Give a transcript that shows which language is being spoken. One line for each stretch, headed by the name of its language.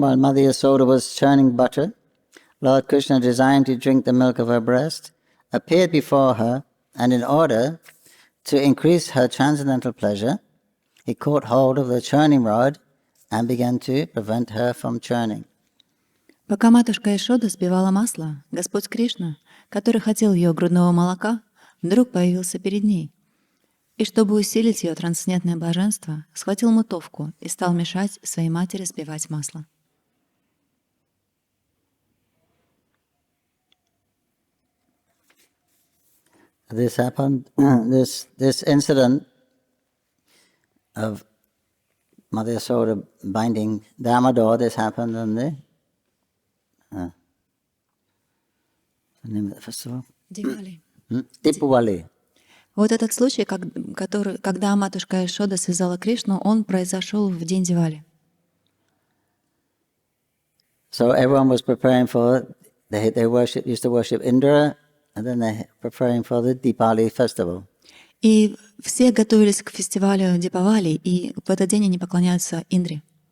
English: While Mother Yasoda was churning butter, Lord Krishna, desiring to drink the milk of her breast, appeared before her, and in order to increase her transcendental pleasure, he caught hold of the churning rod and began to prevent her from churning.
Russian: Пока матушка Яшода сбивала масло, Господь Кришна, который хотел ее грудного молока, вдруг появился перед ней. И чтобы усилить ее трансцендентное блаженство, схватил мотовку и стал мешать своей матери сбивать масло.
English: This happened, this incident of Mother Yasoda binding Damodar, this happened on the name of the festival?
Russian: Дивали. Дипавали. Вот этот случай, когда матушка Яшода связала Кришну, он произошел в день Дивали.
English: So everyone was preparing for, they used to worship Indra and then they're preparing for the Deepali festival.
Russian: И все готовились к фестивалю Дипавали, и в этот день они поклоняются Индре.